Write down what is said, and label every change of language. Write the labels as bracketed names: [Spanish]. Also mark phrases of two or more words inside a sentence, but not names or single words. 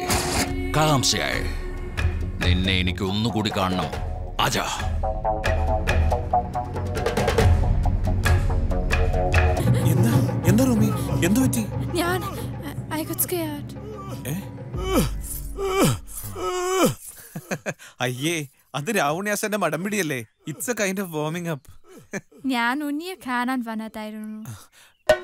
[Hindi] कहां से आए? [Malayalam] നിന്നെ എനിക്ക് ഒന്നുകൂടി കാണണം. ആജാ. എന്താ റൂമി? എന്തു പറ്റി? [English] ഞാൻ I got scared. [Malayalam] അയ്യേ, അത് രാവണ്യാസന്റെ മടമ്പിടിയല്ലേ. [English] it's a kind of warming up. [Malayalam] ഞാൻ ഉണ്ണിയെ കാണാൻ വന്നതായിരുന്നു.